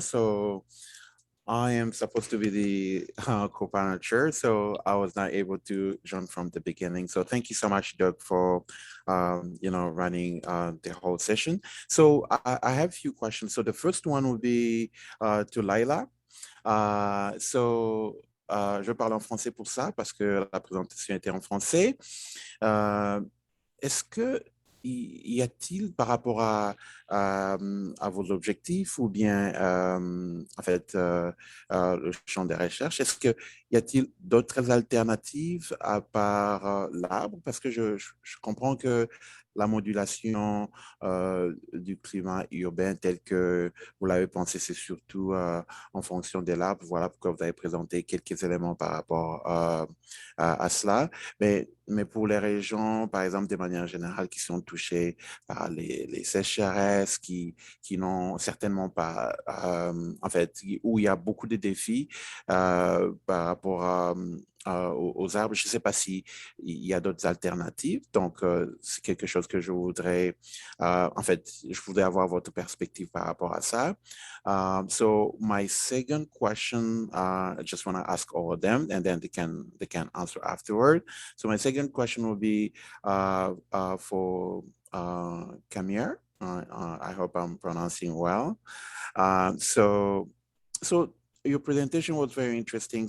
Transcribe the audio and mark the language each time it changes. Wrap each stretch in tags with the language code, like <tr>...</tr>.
<en>So I am supposed to be the co-panel chair, so I was not able to join from the beginning. So thank you so much, Doug, for running the whole session. So I have a few questions. So the first one would be to Laila.</en> <fr>Je parle en français pour ça parce que la présentation était en français. Est-ce que y a-t-il par rapport à vos objectifs ou bien en fait le champ des recherches, est-ce que y a-t-il d'autres alternatives à part l'arbre? Parce que je comprends que la modulation du climat urbain tel que vous l'avez pensé, c'est surtout en fonction de l'arbre. Voilà pourquoi vous avez présenté quelques éléments par rapport à cela. Mais pour les régions, par exemple, de manière générale, qui sont touchées par les sécheresses, qui n'ont certainement pas, en fait, où il y a beaucoup de défis par rapport aux arbres. Je ne sais pas s'il y a d'autres alternatives. Donc, c'est quelque chose que je voudrais, en fait, je voudrais avoir votre perspective par rapport à ça.</fr> <en>So my second question, I just want to ask all of them, and then they can answer afterward. So my second question will be for Kamir. I hope I'm pronouncing well. So your presentation was very interesting.</en>